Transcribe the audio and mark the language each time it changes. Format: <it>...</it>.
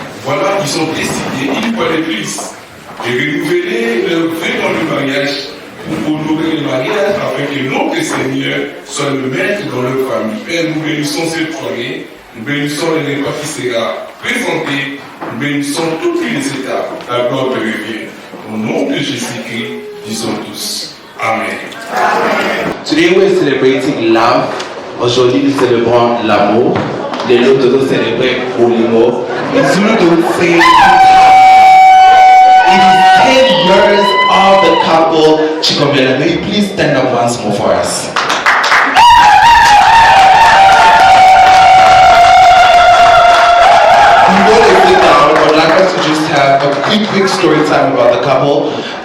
<fr>Voilà, ils ont décidé, une fois de plus, de renouveler leur vœu dans le mariage pour honorer le mariage afin que notre Seigneur soit le maître dans leur famille. Père, nous bénissons cette soirée, nous bénissons le repas qui sera présenté, nous bénissons toutes les étapes. La gloire te revient. Au nom de Jésus-Christ, disons tous. Amen.</fr> <en>Today we're celebrating love.</en> <fr>Aujourd'hui nous célébrons l'amour. Les Lototo célèbrent l'amour.</fr> <en>In Zulu they would say it is 10 years of the couple Chikombela. May you please stand up once more for us. Before they sit down, I would like us to just have a quick story time about the couple.</en>